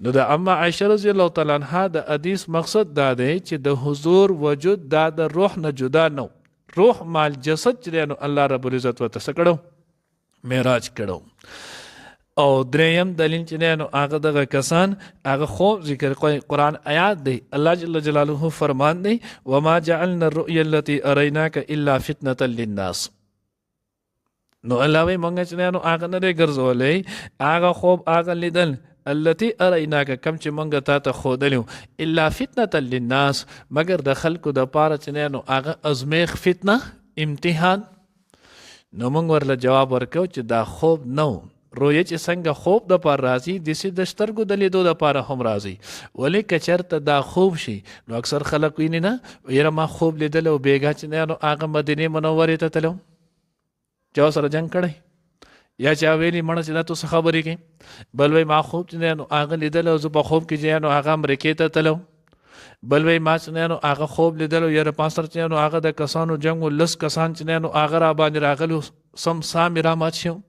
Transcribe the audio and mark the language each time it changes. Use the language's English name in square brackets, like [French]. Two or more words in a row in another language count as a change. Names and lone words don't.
[Pashto] نو د اما عایشه [Arabic] رضی الله تعالی عنها [Pashto] د حدیث مقصد دا دی چې د حضور وجود دا د روح نه جدا نو روح مال جسد چې دی نو [Arabic] الله رب العزت [Pashto] ورته څه کړو معراج کړو. او دریم دلیل چې دی نو هغه دغه کسان هغه خوب ذکر قرآن آیات دی [Arabic] الله جل جلاله [Pashto] فرمان دی [Arabic] وما جعلنا الرؤيا التي اريناك الا فتنة للناس. [Pashto] نو الله وی مونږ چې نو هغه نه دی ګرځولی هغه خوب هغه لیدل [Arabic] التي اريناك [Pashto] کم چې مونږ تا ته ښودلی [Arabic] الا فتنة للناس [Pashto] مګر د خلکو د پاره چې نو هغه ازمیخ فتنه امتحان. نو مونږ ورله جواب ورکو چې دا خوب نو رویه چې څنګه خوب د پاره راځي داسې د سترګو د لیدو د پاره هم راځي. ولې که چېرته دا خوب شي نو اکثر خلک ویني نه یاره ما خوب لیدل او بیګا چې نو هغه مدینې منورې ته تلو چا سره جنګ کړی یا چا ویلي مړه چې دا تو څه خبرې کوي بل وایي ما خوب چې نو هغه لیدل او زه په خوب کې چې نو هغه امریکې ته تلو بل وایي ما چې نو هغه خوب لیدل او یاره ما سره چې نو هغه د کسانو جنګ و 10 کسان چې نو هغه را باندې راغلي سم سامې را مات شو.